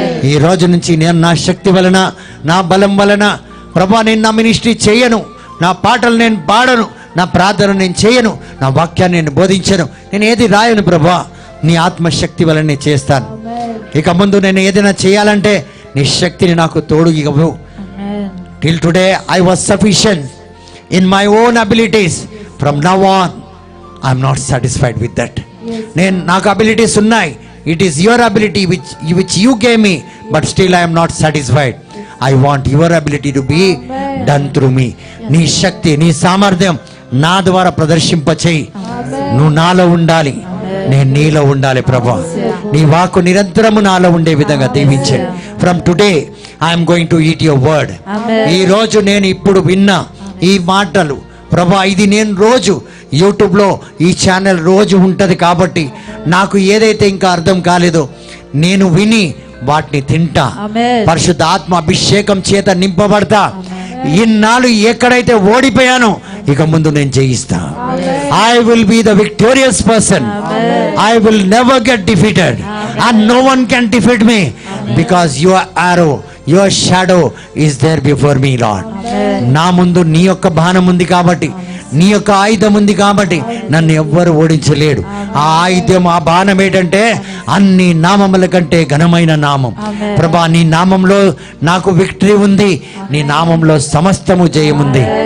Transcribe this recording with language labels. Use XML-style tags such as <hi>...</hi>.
<te>ఈ రోజు నుంచి నేను నా శక్తి వలన, నా బలం వలన ప్రభా నేను నా మినిస్ట్రీ చేయను, నా పాటలు నేను పాడను, నా ప్రార్థన నేను చేయను, నా వాక్యాన్ని నేను బోధించను, నేను ఏది రాయను ప్రభా, నీ ఆత్మశక్తి వలన నేను చేస్తాను. ఇక ముందు నేను ఏదైనా చేయాలంటే నీ శక్తిని నాకు తోడు ఇవ్వు.</te> <en>Till today I was sufficient in my own abilities. From now on I am not satisfied with that.</en> <te>నేను నాకు అబిలిటీస్ ఉన్నాయి.</te> <en>It is your ability which you gave me, but still I am not satisfied. I want your ability to be done through me.</en> <te>నీ శక్తి, నీ సామర్థ్యం నా ద్వారా ప్రదర్శింపచేయి. నువ్వు నాలో ఉండాలి, నేను నీలో ఉండాలి ప్రభా. నీ వాక్కు నిరంతరము నాలో ఉండే విధంగా దీవించండి.</te> <en>From today I'm going to eat your word.</en> <te>ఈ రోజు నేను ఇప్పుడు విన్న ఈ మాటలు ప్రభా, ఇది నేను రోజు యూట్యూబ్లో ఈ ఛానల్ రోజు ఉంటుంది కాబట్టి నాకు ఏదైతే ఇంకా అర్థం కాలేదో నేను విని వాటిని తింటా. పరిశుద్ధ ఆత్మ అభిషేకం చేత నింపబడతా. ఇన్నాళ్ళు ఎక్కడైతే ఓడిపోయానో ఇక ముందు నేను జయిస్తా.</te> <en>I will be the victorious person. I will never get defeated. And no one can defeat me because your arrow, your shadow is there before me, Lord.</en> <te>నా ముందు నీ యొక్క బాణం ఉంది కాబట్టి, నీ యొక్క ఆయుధం ఉంది కాబట్టి నన్ను ఎవ్వరు ఓడించలేడు. ఆ ఆయుధం, ఆ బాణం ఏంటంటే అన్ని నామముల కంటే ఘనమైన నామం. ప్రభా, నీ నామంలో నాకు విక్టరీ ఉంది, నీ నామంలో సమస్తము జయముంది.</te>